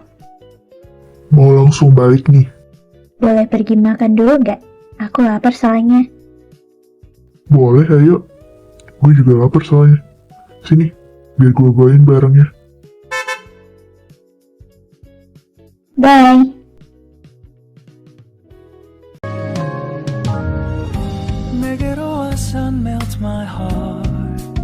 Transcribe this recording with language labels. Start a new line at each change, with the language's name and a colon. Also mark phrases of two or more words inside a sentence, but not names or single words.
Indonesian: Mau langsung balik nih. Boleh pergi makan dulu nggak? Aku lapar soalnya. Boleh ayo. Gue juga lapar soalnya. Sini, biar gue bawain barangnya. Bye.
Korean: 내게로 와서
English: melt my heart.